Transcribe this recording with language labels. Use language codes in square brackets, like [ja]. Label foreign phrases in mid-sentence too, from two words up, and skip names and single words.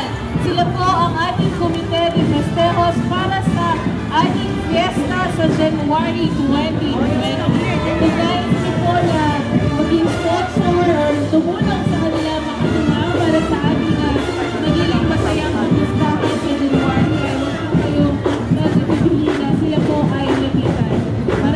[tl] Sila po ang ating komite de festejos para sa ating fiesta sa January 2020. Nagayos niyo po na maging sponsor or tumulong sa kanila makatulong para sa ating naging masayang pagpustahan sa January. Ay wag po kayong nagpipili na sila po ay lapitan.